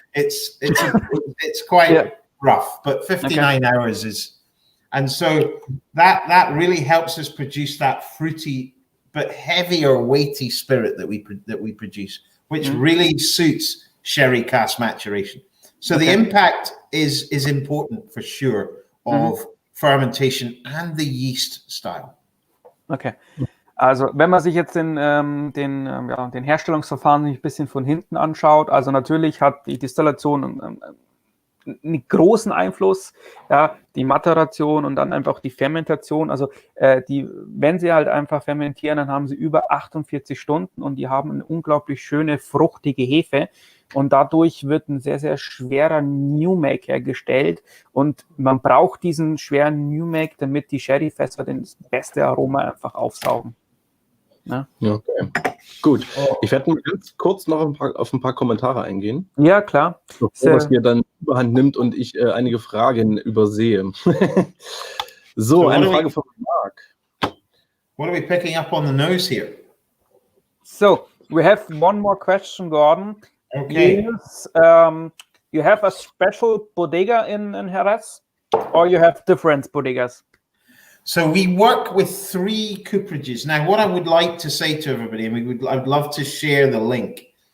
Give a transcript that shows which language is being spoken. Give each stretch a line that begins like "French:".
English: It's quite rough, but 59 hours is, and so that really helps us produce that fruity but heavier, weighty spirit that we produce, which really suits sherry cask maturation. So the impact is important for sure of fermentation and the yeast style. Okay.
German: Also wenn man sich jetzt den Herstellungsverfahren ein bisschen von hinten anschaut, also natürlich hat die Destillation einen großen Einfluss, ja, die Maturation und dann einfach die Fermentation. Also wenn sie halt einfach fermentieren, dann haben sie über 48 Stunden und die haben eine unglaublich schöne, fruchtige Hefe. Und dadurch wird ein sehr, sehr schwerer New Make hergestellt. Und man braucht diesen schweren New Make, damit die Sherryfässer das beste Aroma einfach aufsaugen. Ja. Okay. Gut. Ich werde mal ganz kurz noch auf ein paar Kommentare eingehen. Ja, klar. Bevor es mir dann überhand nimmt und ich einige Fragen übersehe. So, eine Frage von Mark.
English: What are we picking up on the nose here? So, we have one more question, Gordon. Okay. You have a special bodega in Jerez, or you have different bodegas? So we work with 3 cooperages. Now, what I would like to say to everybody, and I'd love to share the link.